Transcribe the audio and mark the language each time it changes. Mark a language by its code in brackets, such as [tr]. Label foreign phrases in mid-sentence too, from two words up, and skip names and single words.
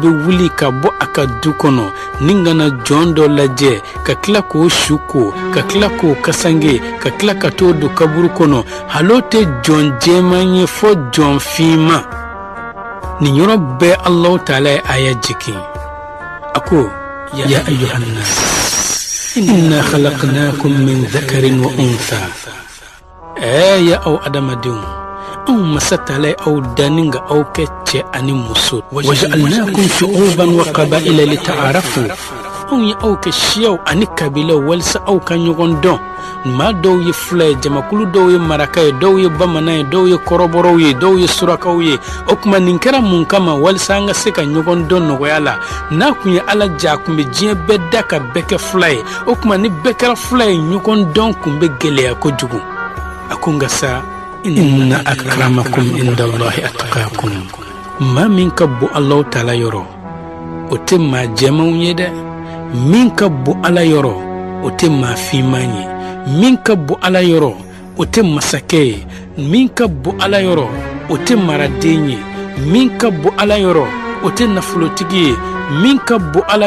[bm] bɛ wuli ka bɔ a ka du kɔnɔ ni kana jɔn dɔ lajɛ ka tila k'o su ko ka tila k'o kasange ka tila ka t'o don kaburu kɔnɔ halo tɛ jɔn jɛman ye fɔ jɔn finman nin yɔrɔ bɛɛ [ar] الله تعالى [bm] ye aya jigin a ko [ar] يا أيها الناس إنا خلقناكم من ذكر وأنثى [bm] ya aw adamadenw anw masatala aw danin ga aw kɛ cɛ ani muso [ar] وجعلناكم شعوبا وقبائل لتعارفوا [bm] anw ye aw kɛ siyaw ani kabilaw walisa aw ka ɲɔgɔn dɔn maa dɔw ye fila ye jamakulu dɔw ye maraka ye dɔw ye bamanan ye dɔw ye kɔrɔbɔrɔw ye dɔw ye surakaw ye o kuma nin kɛra mun kama walisa an ka se ka ɲɔgɔn dɔn nɔgɔya la n'a kun ye Ala ja kun bɛ diɲɛ bɛɛ da ka bɛɛ kɛ fila ye o kuma ni bɛɛ kɛra fila ye ɲɔgɔn dɔn kun bɛ gɛlɛya kojugu a ko nka sa [ar] إن أكرمكم عند الله أتقاكم [bm] maa min ka bon [ar] الله تعالى [bm] yɔrɔ o tɛ maa jɛmanw ye dɛ min ka bon Ala yɔrɔ o tɛ maa finman ye min ka bon Ala yɔrɔ o tɛ masakɛ ye min ka bon Ala yɔrɔ o tɛ maraden ye min ka bon Ala yɔrɔ o tɛ nafolotigi ye min ka bon Ala